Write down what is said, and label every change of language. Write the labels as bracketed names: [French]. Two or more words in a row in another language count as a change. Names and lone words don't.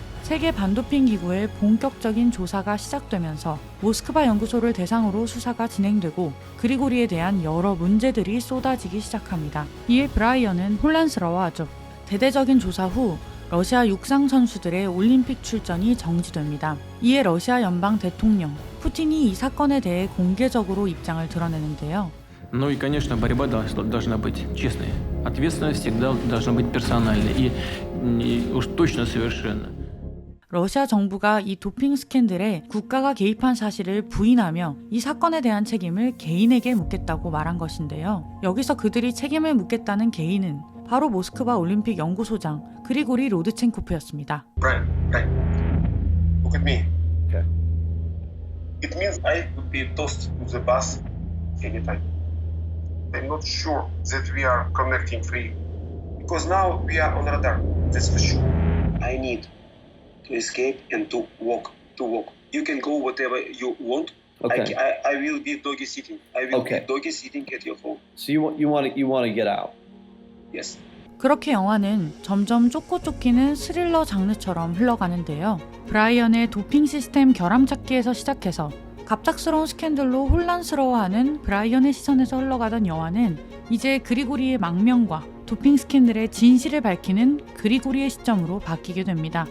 [Korean] 세계 반도핑 기구의 본격적인 조사가 시작되면서 모스크바 연구소를 대상으로 수사가 진행되고 그리고리에 대한 여러 문제들이 쏟아지기 시작합니다. 이에 브라이언은 혼란스러워하죠. 대대적인 조사 후 러시아 육상 선수들의 올림픽 출전이 정지됩니다. 이에 러시아 연방 대통령 푸틴이 이 사건에 대해 공개적으로 입장을 드러내는데요. [Russian] Ну и, конечно, борьба должна быть честной. Ответственность всегда должна быть персональной и уж точно совершенно. [Korean] 러시아 정부가 이 도핑 스캔들에 국가가 개입한 사실을 부인하며 이 사건에 대한 책임을 개인에게 묻겠다고 말한 것인데요. 여기서 그들이 책임을 묻겠다는 개인은 바로 모스크바 올림픽 연구소장 그리고리 로드첸코프였습니다. [English] Brian, look at me. Okay. It means I would be tossed to the bus anytime. I'm not sure that we are connecting free because now we are on radar. That's for sure. I need to escape and to walk. You can go whatever you want. Okay. I will be doggy sitting. I will Okay. be doggy sitting at your home. So you want to get out. Yes. [Korean] 그렇게 영화는 점점 쫓고 쫓기는 스릴러 장르처럼 흘러가는데요. 브라이언의 도핑 시스템 결함 찾기에서 시작해서 갑작스러운 스캔들로 혼란스러워하는 브라이언의 시선에서 흘러가던 영화는 이제 그리고리의 망명과 도핑 스캔들의 진실을 밝히는 그리고리의 시점으로 바뀌게 됩니다.